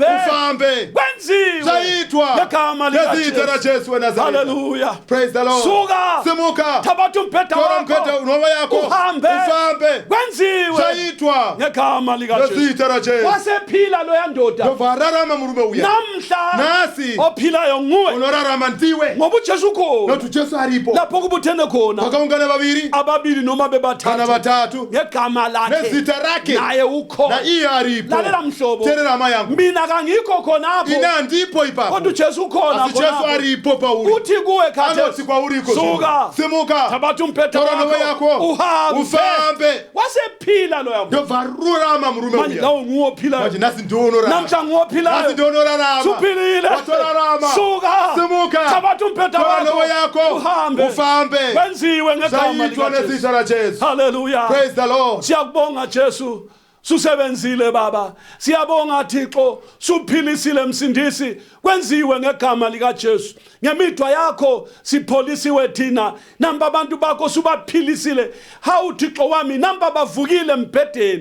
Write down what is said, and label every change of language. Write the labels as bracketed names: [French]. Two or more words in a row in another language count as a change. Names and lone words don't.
[Shona] ufambe. [North Ndebele] Kwenziwe. [Shona] Zvaitwa [North Ndebele] Ngegama [Shona] nezita [North Ndebele] likaJesu. [Shona] raJesu weNazareta. [English] Hallelujah. Praise the Lord. [North Ndebele] Suka. [Shona] Simuka, [North Ndebele] Thabatha umbheda [Shona] tora mubhedha [North Ndebele] wakho [Shona] nhoo yako [North Ndebele] uhambe. [Shona] ufambe. [North Ndebele] Kwenziwe. [Shona] Zvaitwa [North Ndebele] Ngegama likaJesu. [Shona] nezita raJesu. [North Ndebele] Wasephila loya ndoda. [Shona] Ndobva ararama murume uya. [North Ndebele] Namhla [Shona] Nasi [North Ndebele] ophilayo nguwe, [Shona] unorarama ndiwe, [North Ndebele] ngoba uJesu khona. [Shona] nokuti Jesu aripo. [North Ndebele] Lapho kubuthene khona [Shona] Vakaungana vaviri [North Ndebele] ababili noma [Shona] kana [North Ndebele] bebathathu [Shona] vatatu [North Ndebele] ngegama lakhe, [Shona] nezita rake, [North Ndebele] naye [Shona] na [North Ndebele] ukhona. [Shona] iye aripo. [North Ndebele] Lalela mhlobo, [Shona] Teerera hama yangu, [North Ndebele] mina kangikho khonapho, [Shona] ine handipo ipapo, [North Ndebele] kodwa uJesu ukhona [Shona] asi Jesu [North Ndebele] khonapho. [Shona] aripo pauri. [North Ndebele] Uthi kuwe [Shona] Anoti [North Ndebele] khathesi, [Shona] kwauri iko zvino. [North Ndebele] suka, [Shona] Simuka, [North Ndebele] thabatha umbheda [Shona] tora nhoo [North Ndebele] wakho [Shona] yako [North Ndebele] uhambe. [Shona] ufambe. [North Ndebele] Wasephila loya muntu. [Shona] Ndobva arurama murume [North Ndebele] Manje [Shona] uya. [North Ndebele] nawe nguwe ophilayo, [Shona] Manje nasi ndiwe unorarama. [North Ndebele] namhla nguwe [Shona] Nasi [North Ndebele] ophilayo. [Shona] ndiwe unorarama. [North Ndebele] Suphilile. [Shona] Watorarama. [North Ndebele] Suka. [Shona] Simuka, [North Ndebele] Thabatha umbheda [Shona] tora nhoo [North Ndebele] wakho [Shona] yako [North Ndebele] uhambe. [Shona] ufambe. [North Ndebele] Kwenziwe ngegama [Shona] Zvaitwa [North Ndebele] likaJesu. [Shona] nezita raJesu. [English] Hallelujah. Praise the Lord. [North Ndebele] Siyakubonga Jesu, susebenzile baba. Siyabonga Thixo, suphilisile msindisi. Kwenziwe ngegama likaJesu. Ngemithwa yakho sipholisiwe thina. Namba abantu bakho subaphilisile. Hawu Thixo wami, namba bavukile embhedeni.